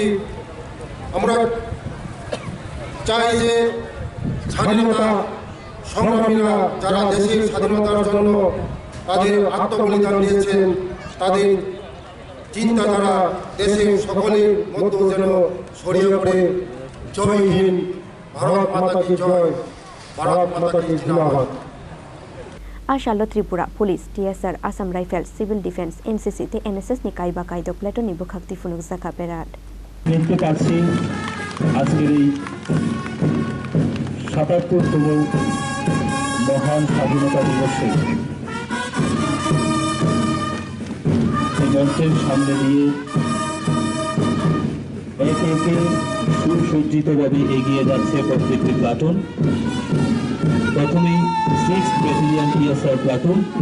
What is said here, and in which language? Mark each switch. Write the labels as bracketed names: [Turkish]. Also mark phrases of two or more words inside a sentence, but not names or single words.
[Bangla] আমরা চাই যে স্বাধীনতা সংগ্রামীরা যারা দেশের স্বাধীনতার জন্য তাদের আত্মবলিদান দিয়েছেন তাদের চিন্তাধারা দেশের সকলের মধ্যে যেন ছড়িয়ে পড়ে। [Hindi] जय हिंद, भारत माता की जय, भारत माता की जिंदाबाद। [Kok Borok] Ashalo Tripura Police, TSR, Assam Rifles, Civil Defense, NCC, te NSS ni Kaiba Kaido Plato ni Bukakti Funuk Zaka Perat. [Bangla] দেখতে পাচ্ছি আজকের এই ৭৭তম মহান স্বাধীনতা দিবসে এই মঞ্চের সামনে দিয়ে একে একে সুসজ্জিতভাবে এগিয়ে যাচ্ছে প্রত্যেকটি প্লাটুন প্রথমেই 6th ব্যাটালিয়ন টিএসআর প্লাটুন